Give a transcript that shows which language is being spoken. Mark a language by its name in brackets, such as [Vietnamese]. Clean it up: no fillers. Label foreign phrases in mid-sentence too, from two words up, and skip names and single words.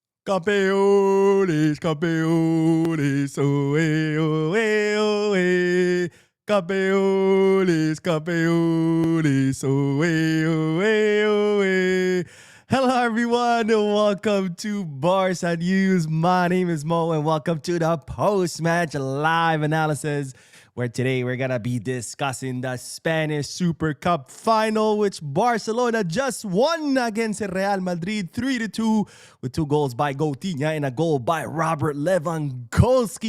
[Spanish] Campeones, campeones, oe, oe, oe. Campeones, campeones, oe, oe, oe. [English] Hello, everyone, and welcome to Barca News. My name is Mo, and welcome to the post-match live analysis, where today we're going to be discussing the Spanish Super Cup final, which Barcelona just won against Real Madrid 3-2 with 2 goals by Coutinho and a goal by Robert Lewandowski.